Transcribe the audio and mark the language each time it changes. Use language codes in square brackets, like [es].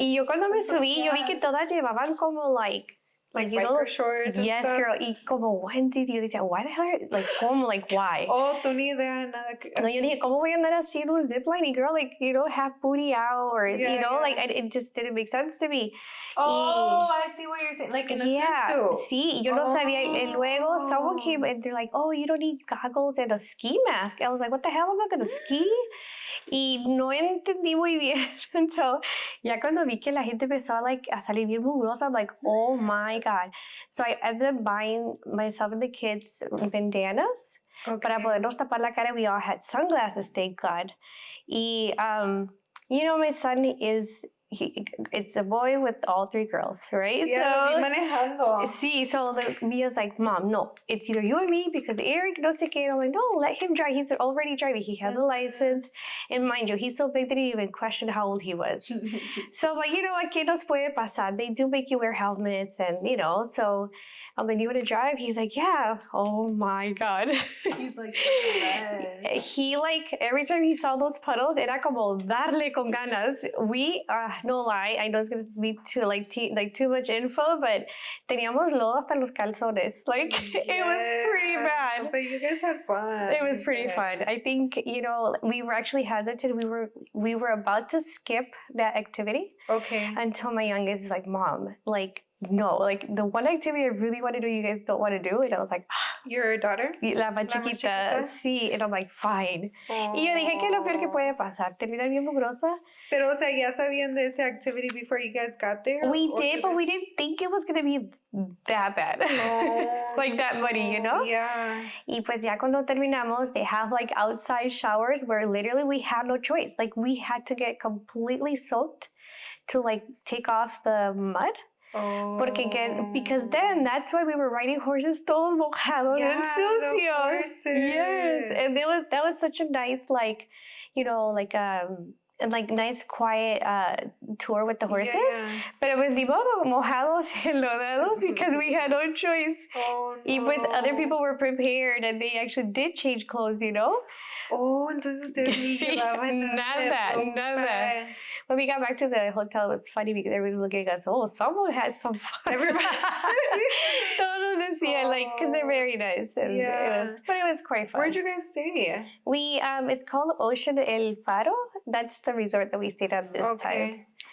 [es] Y yo cuando me subí, yo vi que todas llevaban como [en] biker shorts. Yes, and stuff. girl. [es] Y como Wendy's, yo decía, [en] why the hell are, [es] ¿cómo? [en] Why? [es] Oh, tú ni idea, nada. No, yo dije, ¿cómo voy a andar así en un zipline? [en] Girl, half booty out, or, it just didn't make sense to me. Oh, I see what you're saying. Like in a swimsuit. [es] Sí, yo no sabía. [en] And luego someone came and they're like, oh, you don't need goggles and a ski mask. I was like, what the hell am I going to ski? [es] Y no entendí muy bien until ya cuando vi que la gente empezó a salir bien mugrosa. [en] I'm like, oh my God. So I ended up buying myself and the kids bandanas. Okay. [es] Para podernos tapar la cara. [en] We all had sunglasses, thank God. Y, my son it's a boy with all three girls, right? Yeah, so, manejando. Sí, so Mia's like, Mom, no, it's either you or me because Eric [es] no sé qué. [en] And I'm like, no, let him drive. He's already driving. He has a license. And mind you, he's so big that he even questioned how old he was. So I'm like, [es] ¿qué nos puede pasar? [en] They do make you wear helmets and, so I'm like, you want to drive? He's like, yeah. Oh my God. He's like, yes. He every time he saw those puddles, [es] era como darle con ganas. [en] We, no lie, I know it's going to be too much info, but [es] teníamos lodo hasta los calzones. [en] It was pretty bad. But you guys had fun. It was pretty fun. I think, we were actually hesitant. We were about to skip that activity. Okay. Until my youngest is like, Mom, no, the one activity I really want to do, you guys don't want to do. And I was like, Your daughter? [es] La más chiquita, sí. [en] And I'm like, fine. Oh. [es] Y yo dije que lo peor que puede pasar, terminar bien mugrosa. Pero, o sea, ¿ya sabían de esa [en] activity before you guys got there? We did, but we didn't think it was going to be that bad. Oh. That muddy, Yeah. [es] Y pues ya cuando terminamos, [en] they have outside showers where literally we had no choice. We had to get completely soaked to take off the mud. Oh. Because then that's why we were riding horses [es] todos mojados [en] and sucios. Yes, and that was such a nice nice quiet tour with the horses. Yeah. [es] Pero pues ni modo, mojados [en] and lodados because we had no choice. Oh, no. Y pues other people were prepared and they actually did change clothes, [es] Oh, entonces ustedes ni llevaban nada. [en] When we got back to the hotel, it was funny because everybody was looking at us. Oh, someone had some fun. Everybody. [es] Todos decían, [en] because they're very nice. And it was quite fun. Where'd you guys stay? We, it's called Ocean El Faro. That's the resort that we stayed at this time.